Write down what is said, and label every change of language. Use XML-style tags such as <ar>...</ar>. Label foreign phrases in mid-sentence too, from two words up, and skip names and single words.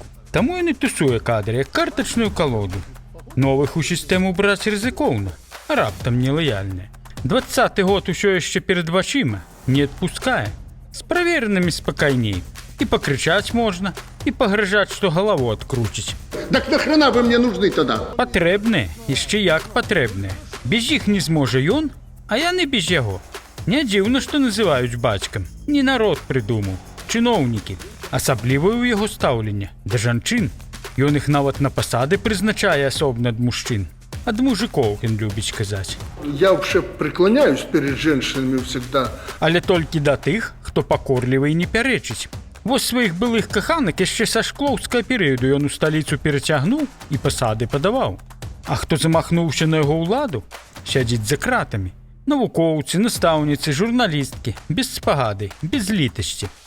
<be>Таму ён і тусуе кадры, як картачную калоду. Новых у сістэму браць рызыкоўна, а раптам нелаяльныя. 20-й год усё яшчэ перад вачыма, не адпускае. З праверанымі спакайней. І пакрычаць можна, і пагражаць, што галаву адкруціць.</be> <ru>Так нахрена вы мне нужны тогда?</ru> <be>Патрэбныя, яшчэ як патрэбныя. Без іх не зможа ён, а яны без яго. Не дзіўна, што называюць бацькам. Не народ прыдумаў, чыноўнікі. Асаблівае ў яго стаўленне да жанчын. Ён іх нават на пасады прызначае асобна ад мужчын. Ад мужиков, ён любіць казаць.</be> <ru>Я вообще преклоняюсь перед женщинами всегда.</ru> <be>Але толькі да тых, хто пакорлівы і не пярэчыць. Вось сваіх былых каханак яшчэ са шклоўскага перыяду ён у сталіцу перацягнуў і пасады падаваў. А хто замахнуўся на яго ўладу, сядзіць за кратамі. Навукоўцы, настаўніцы, журналісткі, без спагады, без літасці.</be>